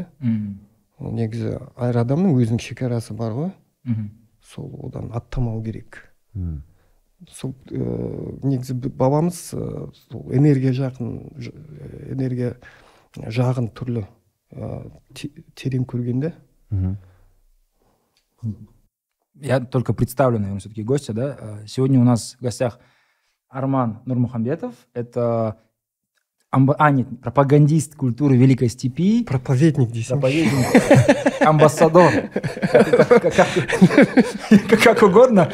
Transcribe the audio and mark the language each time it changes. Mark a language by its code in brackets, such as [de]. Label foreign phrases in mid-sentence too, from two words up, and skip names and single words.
[kk] Негізі әр адамның өзінің шекарасы бар ғой. Сол одан аттамау керек. Сол негізі бабамыз энергия жағын түрлі терең көргенде. [ru] Я только представлю, наверное, все-таки гостя, да? Сегодня у нас в гостях Арман Нурмухамбетов. Это пропагандист культуры Великой Степи. Проповедник, амбассадор. Как угодно.